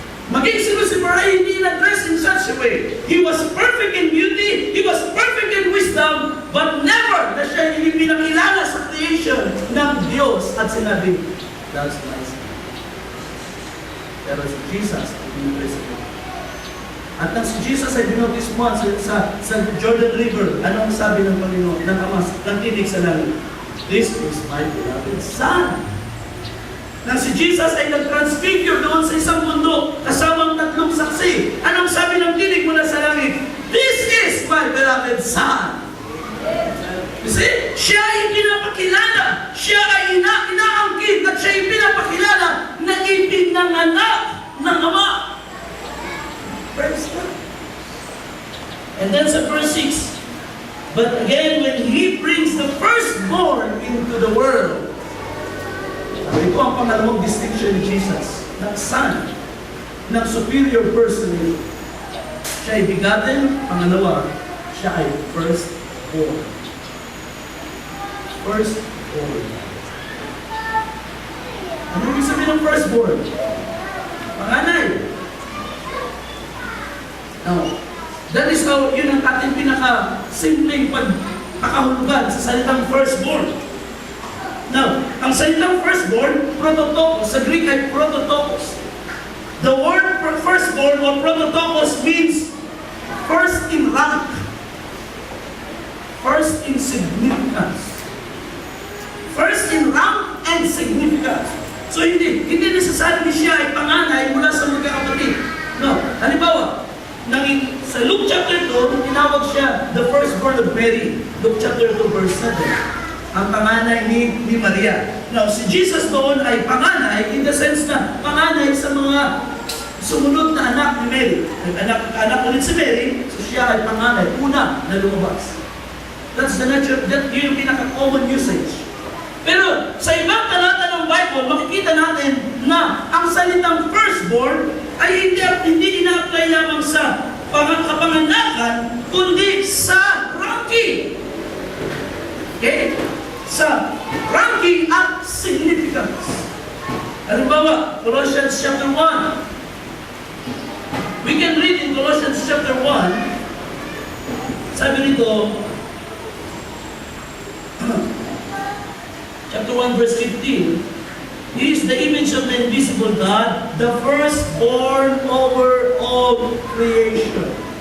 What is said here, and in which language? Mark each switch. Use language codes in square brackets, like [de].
[tl] Maging si Lucifer ay hindi in-address [en] in such a way. He was perfect in beauty, he was perfect in wisdom, but never [tl] na siya hindi pinakilala sa creation ng Diyos at sinabi, [en] that's my son. [tl] Pero si Jesus ay in-address ito. At nang si Jesus ay binotis mo sa Jordan River, anong sabi ng Panginoon, ng Ama, ng tinig sa langit? [en] This is my beloved Son. [tl] Nang si Jesus ay nag-transfigure doon sa isang mundo, kasamang tatlong saksi, anong sabi ng tinig mula sa langit? [en] This is my beloved Son. You see? [tl] Siya ay pinapakilala, siya ay inaangkin, at siya ay pinapakilala na ipinanganak ng Ama. [en] Praise God. And then [tl] sa verse 6, [en] but again, when He brings the firstborn into the world. [tl] Ito ang pangalawang distinction ni Jesus, ng Son, ng superior person. Siya ay begotten, pangalawa, siya ay firstborn. [en] Firstborn. [tl] Ano ibig sabihin ng firstborn? Panganay. [en] Now, that is how, [tl] yun ang ating pinaka-simpleng pagkakahulugan sa salitang firstborn. Now, ang salitang firstborn, prototokos, sa Greek ay prototokos. [en] The word for firstborn or prototokos means first in rank, first in significance. First in rank and significance. [tl] So hindi necessarily siya ay panganay mula sa magkakapatid. No, halimbawa, sa Luke chapter 2, tinawag siya [en] the firstborn of Mary. [tl] Luke chapter 2 verse 7. Ang panganay ni Maria. Now, si Jesus doon ay panganay [en] in the sense [tl] na panganay sa mga sumunod na anak ni Mary. Anak ulit si Mary, so siya ay panganay. Una na lumabas. [en] That's the nature, that [tl] yun yung pinaka-common usage. Pero sa ibang talata ng Bible, makikita natin na ang salitang firstborn ay hindi ina-apply lamang sa kapanganakan, kundi sa ranking. [en] Okay? [tl] Sa ranking at significance. Halimbawa, Colossians chapter 1. [en] We can read in Colossians chapter 1, [tl] sabi nito, [en] chapter 1 verse 15, He is the image of the invisible God, the firstborn over all creation.